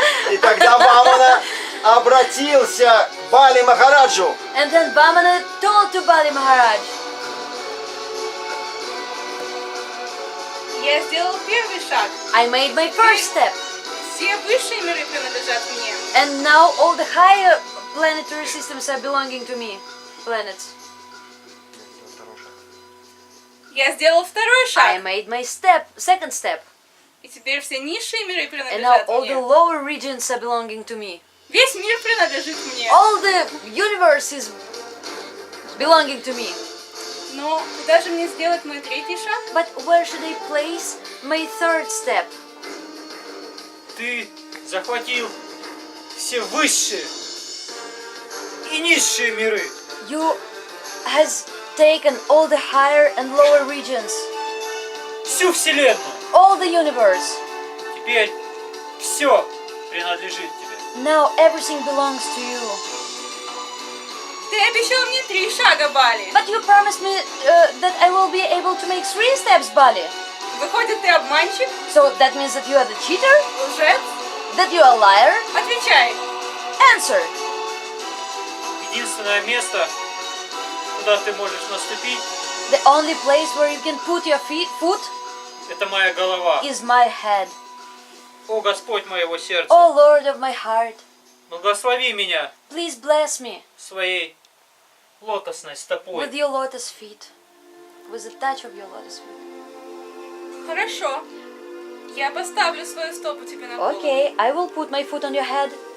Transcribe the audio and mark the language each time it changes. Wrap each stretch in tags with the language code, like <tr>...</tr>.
<ru>И тогда Вамана обратился к Бали Махараджу.</ru> <en>And then Vamana told to Bali Maharaj,</en> <ru>Я сделал первый шаг.</ru> <en>I made my first step.</en> <ru>Все высшие миры принадлежат мне.</ru> <en>And now all the higher planetary systems are belonging to me. Planets.</en> <ru>Я сделал второй</ru> <en>I</en> <ru>шаг.</ru> <en>made my second step.</en> <ru>И теперь все низшие миры</ru> <en>And now</en> <ru>принадлежат</ru> <en>all the</en> <ru>мне.</ru> <en>lower regions are belonging to me.</en> <ru>Весь мир принадлежит мне.</ru> <en>All the universe is belonging to me.</en> <ru>Но куда же мне сделать мой третий шаг?</ru> <en>But where should I place my third step?</en> <ru>Ты захватил все высшие и низшие миры.</ru> <en>You has taken all the higher and lower regions,</en> <ru>Всю Вселенную.</ru> <en>all the universe.</en> <ru>Теперь все принадлежит тебе.</ru> <en>Now everything belongs to you.</en> <ru>Ты обещал мне 3 шага, Бали.</ru> <en>But you promised me that I will be able to make 3 steps, Bali.</en> <ru>Выходит, ты обманщик,</ru> <en>So that means that you are the cheater?</en> <ru>лжец?</ru> <en>That you are a liar?</en> <ru>Отвечай.</ru> <en>Answer.</en> <ru>Единственное место, куда ты можешь наступить,</ru> <en>The only place where you can put your foot</en> <ru>это моя голова.</ru> <en>is my head.</en> <ru>О, Господь моего сердца,</ru> <en>Oh Lord of my heart,</en> <ru>благослови меня</ru> <en>please bless me</en> <ru>своей лотосной стопой.</ru> <en>with your lotus feet, with the touch of your lotus feet.</en> <ru>Хорошо. Я поставлю свою стопу тебе на голову.</ru> <en>Okay, I will put my foot on your head,</en>